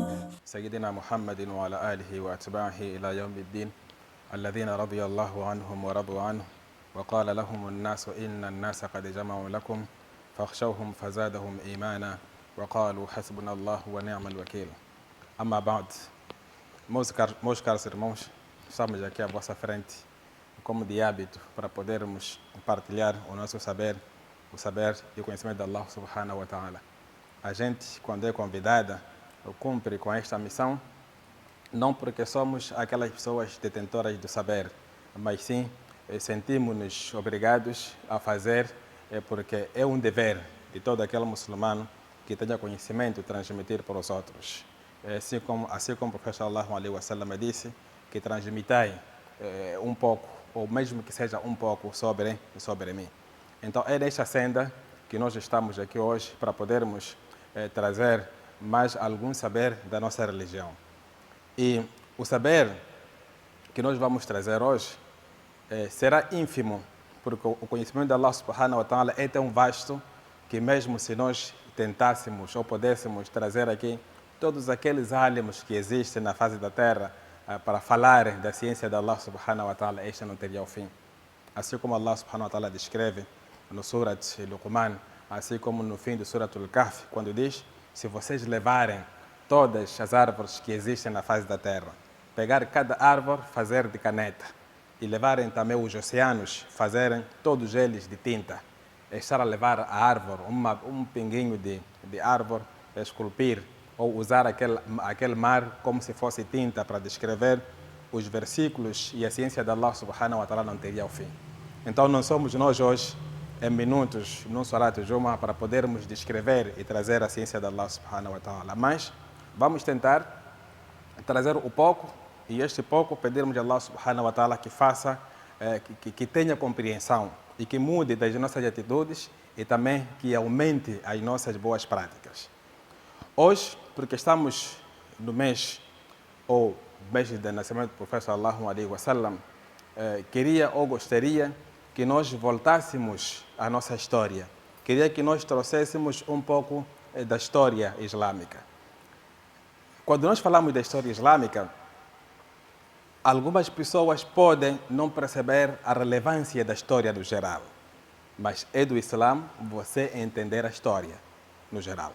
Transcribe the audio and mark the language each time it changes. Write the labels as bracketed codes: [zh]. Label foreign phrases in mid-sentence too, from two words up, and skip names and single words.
[ar] سيدنا محمد وعلى آله وأتباعه إلى يوم الدين الذين رضي الله عنهم ورضوا عنه وقال لهم الناس إن الناس قد جمعوا لكم فاخشوهم فزادهم إيمانا وقالوا حسبنا الله ونعم الوكيل. أما بعد, [pt] meus caros irmãos, estamos aqui à vossa frente, como de hábito, para podermos partilhar o nosso saber, o saber e o conhecimento de [ar] الله سبحانه وتعالى. [pt] A gente, quando é convidada, cumpre com esta missão, não porque somos aquelas pessoas detentoras do saber, mas sim sentimos-nos obrigados a fazer, porque é um dever de todo aquele muçulmano que tenha conhecimento transmitir para os outros. Assim como o profeta [ar] صلى الله عليه وسلم [pt] disse, que transmitai um pouco, ou mesmo que seja um pouco sobre mim. Então é nesta senda que nós estamos aqui hoje para podermos trazer mais algum saber da nossa religião. E o saber que nós vamos trazer hoje será ínfimo, porque o conhecimento de [ar] الله سبحانه وتعالى [pt] é tão vasto que mesmo se nós tentássemos ou pudéssemos trazer aqui todos aqueles alims que existem na face da terra para falar da ciência de [ar] الله سبحانه وتعالى, [pt] este não teria o fim. Assim como [ar] الله سبحانه وتعالى [pt] descreve no Surat Luqman, assim como no fim do Surat Al-Kahf, quando diz: se vocês levarem todas as árvores que existem na face da terra, pegar cada árvore, fazer de caneta, e levarem também os oceanos, fazerem todos eles de tinta, estar a levar a árvore, um pinguinho de árvore, esculpir, ou usar aquele mar como se fosse tinta para descrever os versículos e a ciência de [ar] الله سبحانه وتعالى [pt] não teria o fim. Então não somos nós hoje, em minutos, num Salat Juma, para podermos descrever e trazer a ciência de [ar] الله سبحانه وتعالى, [pt] mas vamos tentar trazer o pouco, e este pouco pedirmos a [ar] الله سبحانه وتعالى [pt] que faça, que tenha compreensão e que mude das nossas atitudes e também que aumente as nossas boas práticas. Hoje, porque estamos no mês do nascimento do profeta [ar] صلى الله عليه وسلم, [pt] queria ou gostaria que nós voltássemos à nossa história. Queria que nós trouxéssemos um pouco da história islâmica. Quando nós falamos da história islâmica, algumas pessoas podem não perceber a relevância da história no geral, mas é do Islã você entender a história no geral.